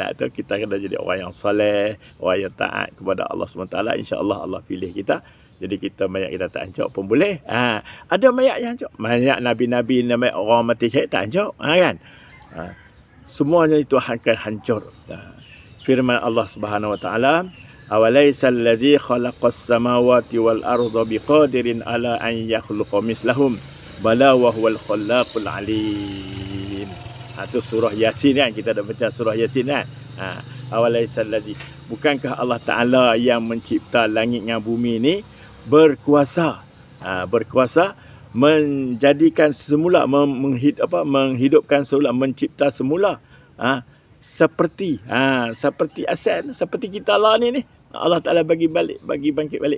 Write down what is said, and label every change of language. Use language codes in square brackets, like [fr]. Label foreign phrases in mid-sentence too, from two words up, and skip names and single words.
[ms] Tu kita kena jadi orang yang soleh, orang yang taat kepada Allah SWT. InsyaAllah Allah pilih kita. Jadi kita mayat kita tak hancur pun boleh. Ada mayat yang hancur. Mayat Nabi-Nabi, mayat orang mati syahid tak hancur. Kan? Semuanya itu akan hancur. Firman Allah [ar] سبحانه وتعالى, "أوليس الذي خلق السماوات والأرض بقادر على أن يخلق مثلهم بلى وهو الخلاق العليم." [ms] Itu surah Yasin kan, kita dah baca surah Yasin kan. [ar] أوليس الذي, [ms] bukankah Allah Taala yang mencipta langit dan bumi ni berkuasa menjadikan semula, menghidupkan semula, mencipta semula seperti asal, seperti kita lah ni Allah Ta'ala bagi bangkit balik.